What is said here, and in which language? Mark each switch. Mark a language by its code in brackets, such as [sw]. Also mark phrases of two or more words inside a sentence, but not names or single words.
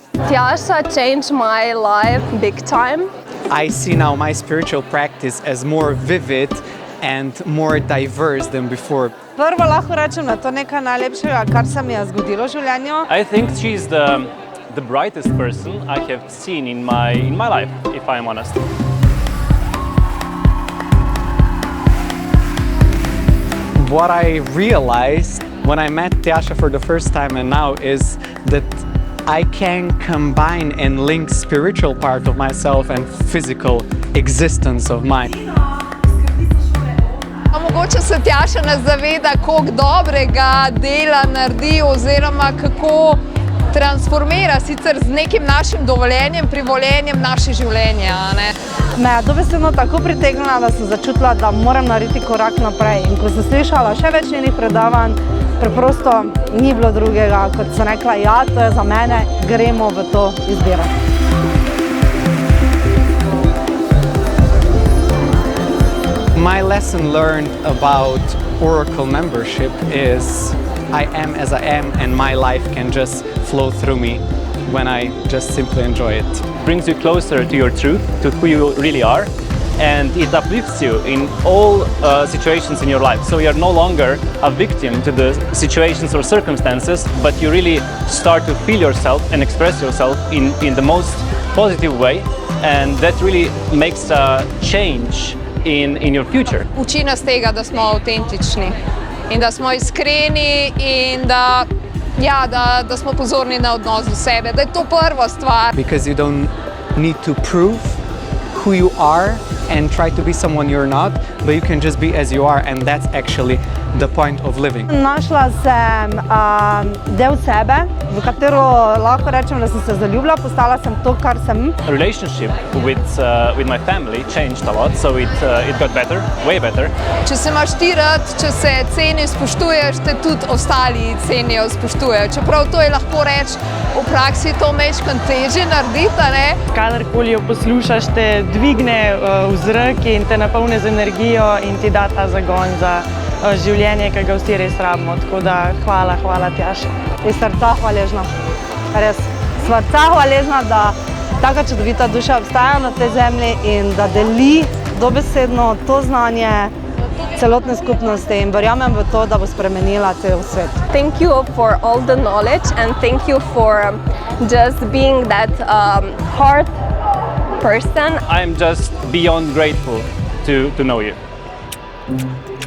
[en] Tjaša changed my life big time. I see now my spiritual practice as more vivid and more diverse than before. [sl] Prvo lahko rečem, da je to nekaj najlepšega, kar se mi je zgodilo v življenju. [en] I think she's the brightest person I have seen in my life, if I'm honest. What I realized when I met Tjaša for the first time and now is that I can combine and link spiritual part of myself and physical existence of mine. [sl] Mogoče se Tjaša ne zaveda, koliko dobrega dela naredi oziroma kako transformira sicer z nekim našim dovoljenjem, privoljenjem naše življenje. Me je dobesedno tako pritegnila, da sem začutila, da moram narediti korak naprej. In ko sem slišala še več njenih predavanj, preprosto ni bilo drugega, kot sem rekla, ja, to je za mene, gremo v to izbiro. [en] My lesson learned about Oracle membership is I am as I am and my life can just flow through me when I just simply enjoy it. Brings you closer to your truth, to who you really are, and it uplifts you in all situations in your life. So you're no longer a victim to the situations or circumstances, but you really start to feel yourself and express yourself in the most positive way, and that really makes a change in your future. [sl] Uči nas tega, da smo avtentični in da smo iskreni in da smo pozorni na odnos do sebe, da je to prva stvar. [en] Because you don't need to prove who you are and try to be someone you're not, but you can just be as you are, and that's actually the point of living. [sl] Našla sem del sebe, v katero lahko rečem, da sem se zaljubila, postala sem to, kar sem. [en] Relationship with my family changed a lot, so it got better, way better. [sl] Če se imaš ti rad, če se ceniš, spoštuješ, te tudi ostali cenijo, spoštujejo. Čeprav to je lahko reči, v praksi to mečkam težje narediti, ne? Kadarkoli jo poslušaš, te dvigne v zrak in te napolni z energijo in ti da ta zagon za življenje, ki ga vsi res rabimo. Tako da hvala Tjaša. Iz srca hvaležna, res srca hvaležna, da taka čudovita duša obstaja na tej zemlji in da deli dobesedno to znanje celotne skupnosti in verjamem v to, da bo spremenila cel svet. [en] Thank you for all the knowledge and thank you for just being that heart person. I'm just beyond grateful to know you.